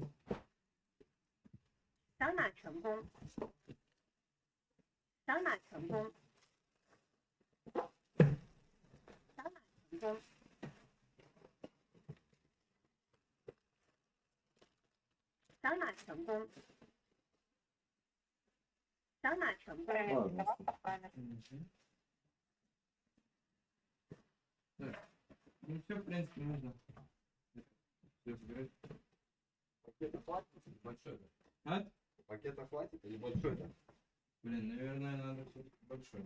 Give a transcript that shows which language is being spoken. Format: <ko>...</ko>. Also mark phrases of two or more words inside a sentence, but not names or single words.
<zh>扫码成功。扫码成功。扫码成功。扫扫码成功。扫码成功。</zh> <ru>Ладно. Так. Ну все, в принципе, можно. Все собирать. Пакета хватит? Большой, да? А? Пакета хватит или большой, да? Блин, наверное, надо все-таки большой.</ru>